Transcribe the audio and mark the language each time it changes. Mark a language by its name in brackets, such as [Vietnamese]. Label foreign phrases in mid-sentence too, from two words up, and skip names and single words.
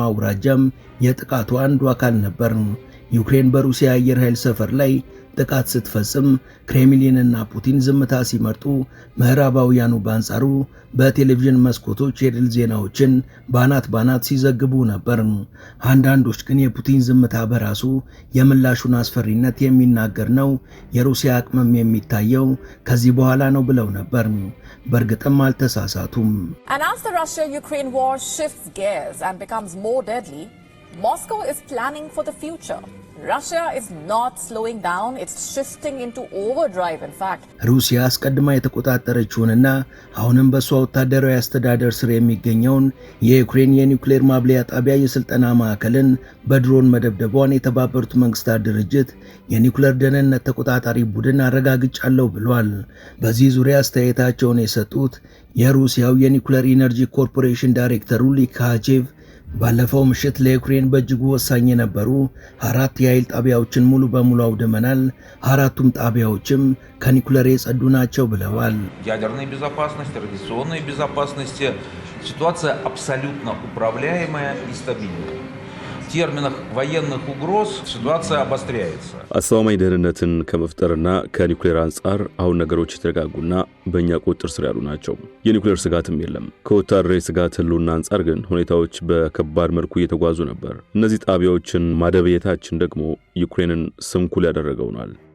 [Amharic] አውራጃም የጥቃቱ አንዱ አካል ነበር። ዩክሬን በሩሲያ አየር ኃይል ሰፈር ላይ ጥቃት ስትፈጽም ክሬምሊንና ፑቲን ዝምታ ሲመርጡ፣ ምዕራባውያኑ በአንጻሩ በቴሌቪዥን መስኮቶች የድል ዜናዎችን ባናት ሲዘግቡ ነበር። አንዳንዶች ግን የፑቲን ዝምታ በራሱ የምላሹን አስፈሪነት የሚናገር ነው፣ የሩሲያ አቅምም የሚታየው ከዚህ በኋላ ነው ብለው ነበር። በእርግጥም አልተሳሳቱም። [English] And as the Russia-Ukraine war shifts gears and becomes more deadly, Moscow is planning for the future. Russia is not slowing down, it's shifting into overdrive in fact. [Amharic] ሩሲያ አስቀድማ የተቆጣጠረችውንና አሁንም በሷ ወታደራዊ አስተዳደር ስር የሚገኘውን የዩክሬን የኒውክሌር ማብለያ ጣቢያ የስልጠና ማዕከልን በድሮን መደብደቧን የተባበሩት መንግስታት ድርጅት የኒውክሌር ደህንነት ተቆጣጣሪ ቡድን አረጋግጫለሁ ብሏል። በዚህ ዙሪያ አስተያየታቸውን የሰጡት የሩሲያው የኒውክሌር ኢነርጂ ኮርፖሬሽን ዳይሬክተር ሊካጄቭ ባለፈው ምሽት ለዩክሬን በእጅጉ ወሳኝ የነበሩ 4 የኃይል ጣቢያዎችን ሙሉ በሙሉ አውድመናል፣ 4ቱም ጣቢያዎችም ከኒውክሌር የጸዱ ናቸው ብለዋል። [Russian] ядерной безопасности, радиационной безопасности ситуация абсолютно управляемая и стабильная. В терминах военных угроз ситуация обостряется. [Amharic] አስተማማኝ ደህንነትን ከመፍጠርና ከኒውክሌር አንጻር አሁን ነገሮች የተረጋጉና በእኛ ቁጥጥር ስር ያሉ ናቸው። የኒውክሌር ስጋትም የለም። ከወታደራዊ ስጋት ህልውና አንጻር ግን ሁኔታዎች በከባድ መልኩ እየተጓዙ ነበር። እነዚህ ጣቢያዎችን ማደብየታችን ደግሞ ዩክሬንን ስንኩል ያደረገውናል።